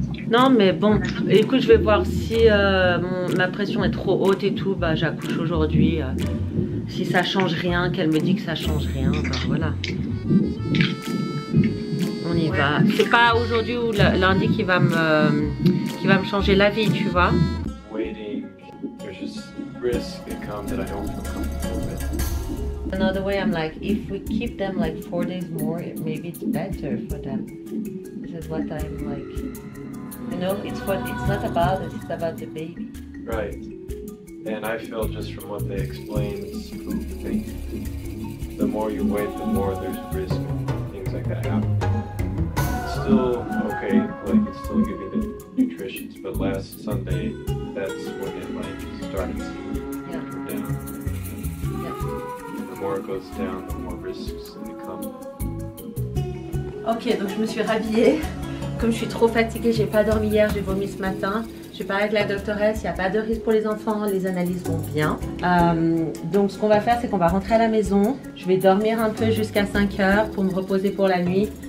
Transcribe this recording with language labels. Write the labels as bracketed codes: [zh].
[fr] Non mais bon, écoute, je vais voir si ma pression est trop haute et tout, bah j'accouche aujourd'hui. Si ça change rien, qu'elle me dit que ça change rien, bah voilà. On y va. C'est pas aujourd'hui ou lundi qui va me changer la vie, tu vois. [en] Waiting, there's just risk that comes that I don't feel comfortable with. Another way, I'm like, if we keep them like 4 days more, maybe it's better for them. This is what I'm like. You know, it's not about it, it's about the baby. Right. And I feel just from what they explain, it's food thing. The more you wait, the more there's risk of things like that happen. It's still okay, like it's still giving the nutritions, but last Sunday, that's when it like started to go down. Yeah. The more it goes down, the more risks they come. [fr] Ok, donc je me suis rhabillée. Comme je suis trop fatiguée, j'ai pas dormi hier, j'ai vomi ce matin. J'ai parlé avec la doctoresse, il n'y a pas de risque pour les enfants, les analyses vont bien. Donc ce qu'on va faire, c'est qu'on va rentrer à la maison. Je vais dormir un peu jusqu'à 5 heures pour me reposer pour la nuit.